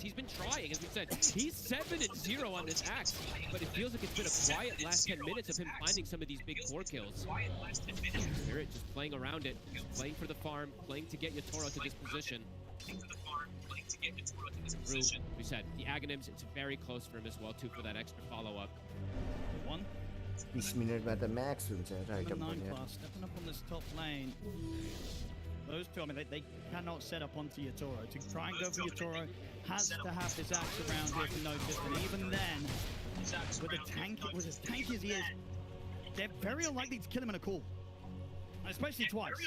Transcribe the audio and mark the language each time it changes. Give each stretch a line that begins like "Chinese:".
English: He's been trying, as we said. He's 7-0 on this axe, but it feels like it's been a quiet last 10 minutes of him finding some of these big core kills. Spirit just playing around it, playing for the farm, playing to get Yatoro to this position. We said the Aghanims, it's very close for him as well too for that extra follow-up.
Nepali: 20 मिनेटमा त Max हुन्छ right up
English: Stepping up on this top lane. Those two, I mean, they cannot set up onto Yatoro. To try and go for Yatoro, has to have this axe around here to notice. And even then, with as tanky as he is, they're very unlikely to kill him in a call. Especially twice.